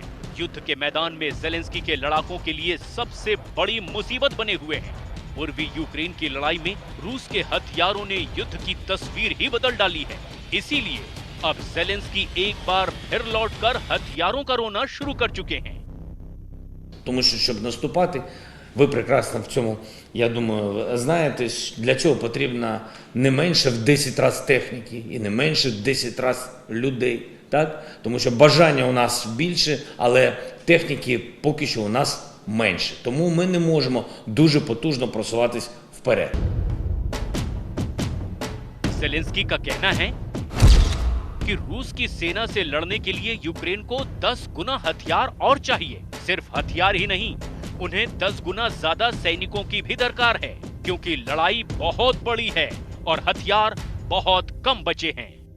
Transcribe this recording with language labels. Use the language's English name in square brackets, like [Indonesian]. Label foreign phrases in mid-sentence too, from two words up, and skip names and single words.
[Hindi] युद्ध के मैदान में ज़ेलेंस्की के लड़ाकों के लिए सबसे बड़ी मुसीबत बने हुए हैं। पूर्वी यूक्रेन की लड़ाई में रूस के हथियारों ने युद्ध की तस्वीर ही बदल डाली है। इसीलिए अब ज़ेलेंस्की एक बार फिर लौटकर हथियारों का रोना शुरू कर चुके हैं। [Ukrainian] Тому що, щоб наступати, ви прекрасно в цьому, я думаю, знаєте, для чого потрібно не менше в 10 разів техніки і не менше в 10 разів людей. Так? Тому що бажання у нас більше, але техніки поки що у нас менше. Тому ми не можемо дуже потужно просуватись вперед. [Hindi] ज़ेलेंस्की का कहना है कि रूस की सेना से लड़ने के लिए यूक्रेन को 10 गुना हथियार और चाहिए। सिर्फ हथियार ही नहीं, उन्हें 10 गुना ज्यादा सैनिकों की भी दरकार है, क्योंकि लड़ाई बहुत बड़ी है और हथियार बहुत कम बचे हैं।